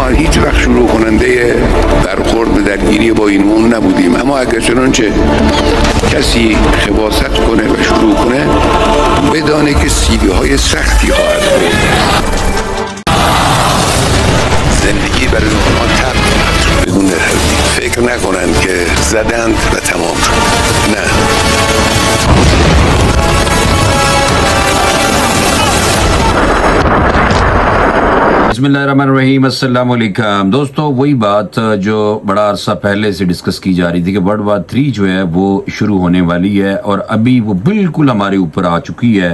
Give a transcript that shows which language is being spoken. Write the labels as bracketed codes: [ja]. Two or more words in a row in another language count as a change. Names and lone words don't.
[fa] هیچ وقت شروع کننده برخورد به درگیری با این امور نبودیم، اما اگر چنانچه کسی خباثت کنه و شروع کنه بدانه که سیبی‌های سختی خواهد بود. زندگی برای اونها تب بدون تردید. فکر نکنند که زدند و تمام شد. نه. [ar] بسم اللہ الرحمن الرحیم، السلام علیکم [ur] دوستو۔ وہی بات جو بڑا عرصہ پہلے سے ڈسکس کی جا رہی تھی کہ [en] World War 3 [ur] جو ہے وہ شروع ہونے والی ہے، اور ابھی وہ بالکل ہمارے اوپر آ چکی ہے۔